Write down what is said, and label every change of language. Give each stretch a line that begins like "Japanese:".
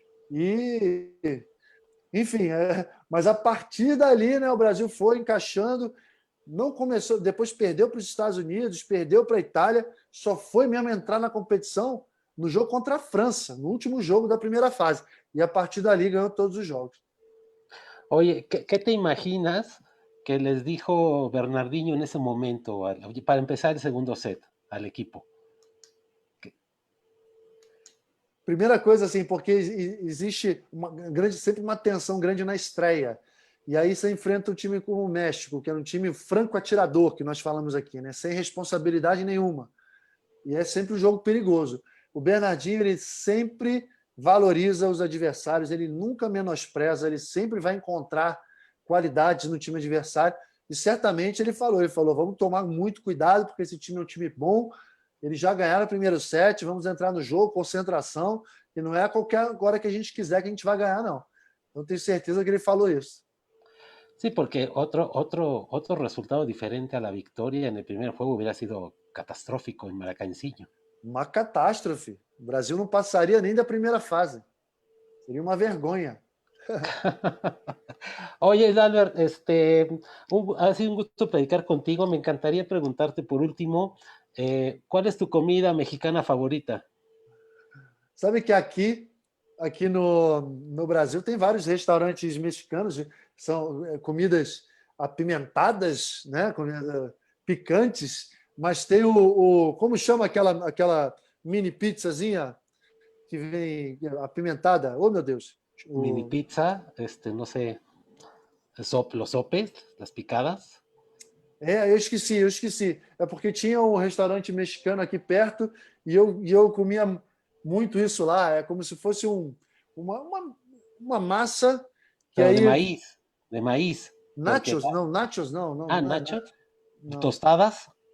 Portuguese: E, enfim, mas a partir dali, né, o Brasil foi encaixando, não começou, depois perdeu para os Estados Unidos, perdeu para a Itália, só foi mesmo entrar na competição no jogo contra a França, no último jogo da primeira fase. E a partir dali ganhou todos os jogos.
Spanish: Oye, ¿qué te imaginas que les dijo Bernardinho en ese momento para empezar el segundo set al equipo?
Portuguese: Primeira coisa, assim, porque existe sempre uma tensão grande na estreia. E aí você enfrenta um time como o México, que era um time franco atirador, que nós falamos aqui, né? Sem responsabilidade nenhuma. E é sempre um jogo perigoso. O Bernardinho, ele sempre valoriza os adversários, ele nunca menospreza, ele sempre vai encontrar qualidades no time adversário. E certamente ele falou, vamos tomar muito cuidado, porque esse time é um time bom, eles já ganharam o primeiro set, vamos entrar no jogo, concentração, e não é a qualquer hora que a gente quiser que a gente vai ganhar, não. Eu tenho certeza que ele falou isso.
Spanish: Sí, porque otro resultado diferente a la victoria en el primer juego hubiera sido catastrófico en Maracanciño.
Portuguese: Uma catástrofe. O Brasil não passaria nem da primeira fase. Seria uma vergonha.
Spanish: Oye, Albert, ha sido un gusto platicar contigo. Me encantaría preguntarte por último, ¿cuál es tu comida mexicana favorita?
Portuguese: Sabe que aqui no Brasil tem vários restaurantes mexicanos, são comidas apimentadas, né? Comida picantes, mas tem como chama aquela mini pizzazinha que vem apimentada? Oh, meu Deus!
Spanish: Mini pizza, no sé, los sopes, las picadas.
Portuguese: Eu esqueci. É porque tinha um restaurante mexicano aqui perto e eu comia muito isso lá. É como se fosse uma massa que
Spanish: Pero
Portuguese: aí...
Spanish: de maíz.
Portuguese: Nachos? Não, nachos não. Ah, nachos? Não. Tostadas?